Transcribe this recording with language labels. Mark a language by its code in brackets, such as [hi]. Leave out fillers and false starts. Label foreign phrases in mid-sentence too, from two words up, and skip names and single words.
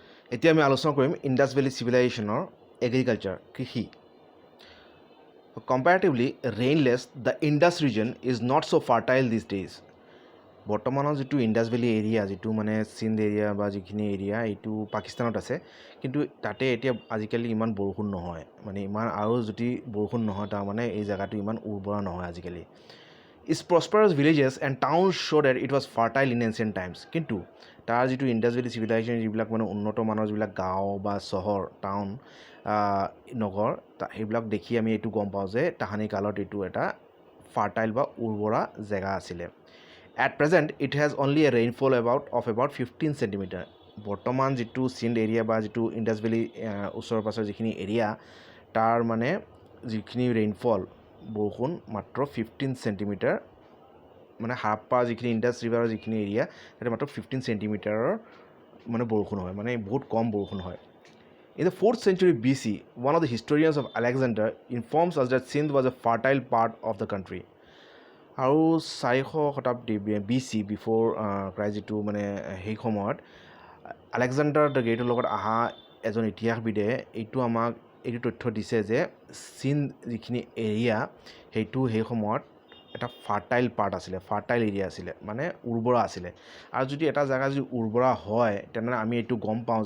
[as] এতিয়া আমি আলোচনা কৰিম ইণ্ডাছ ভেলী চিভিলাইজেশ্যনৰ এগ্ৰিকালচাৰ কৃষি [en] comparatively rainless the Indus region is not so fertile these days [as] বৰ্তমানৰ যিটো ইণ্ডাছ ভেলী এৰিয়া যিটো মানে চিন্ধ এৰিয়া বা যিখিনি এৰিয়া এইটো পাকিস্তানত আছে কিন্তু তাতে এতিয়া আজিকালি ইমান বৰষুণ নহয় মানে ইমান আৰু যদি বৰষুণ নহয় তাৰমানে এই জেগাটো ইমান উৰ্বৰা নহয় আজিকালি [en] Its prosperous villages and towns show that it was fertile in ancient times. [as] কিন্তু তাৰ যিটো ইণ্ডাছ ভেলী চিভিলাইজেশ্যন যিবিলাক মানে উন্নত মানৰ যিবিলাক গাঁও বা চহৰ টাউন নগৰ সেইবিলাক দেখি আমি এইটো গম পাওঁ যে তাহানি কালত এইটো এটা ফাৰ্টাইল বা উৰ্বৰা জেগা আছিলে [en] At present, it has only a rainfall of about 15 centimeter. [as] বৰ্তমান যিটো চিন্ধ এৰিয়া বা যিটো ইণ্ডাছ ভেলী ওচৰৰ পাছৰ যিখিনি এৰিয়া তাৰ মানে যিখিনি ৰেইনফল বৰষুণ মাত্ৰ 15 চেণ্টিমিটাৰ মানে হাৰাপ্পা যিখিনি ইণ্ডাছ ৰিভাৰৰ যিখিনি এৰিয়া তাতে মাত্ৰ 15 চেণ্টিমিটাৰৰ মানে বৰষুণ হয় মানে বহুত কম বৰষুণ হয় [en] In the 4th century BC, one of the historians of Alexander informs us that Sindh was a fertile part of the country. [as] আৰু 400 শতাব্দী [en] BC before Christ [as] যিটো মানে সেই সময়ত আলেকজাণ্ডাৰ দ্য গ্ৰেটৰ লগত অহা এজন ইতিহাসবিদে এইটো আমাক এইটো তথ্য দিছে যে চিন্ধ যিখিনি এৰিয়া সেইটো সেই সময়ত এটা [en] fertile part [as] আছিলে [en] fertile area [as] আছিলে মানে উৰ্বৰা আছিলে আৰু যদি এটা জেগা যদি উৰ্বৰা হয় তেনেহ'লে আমি এইটো গম পাওঁ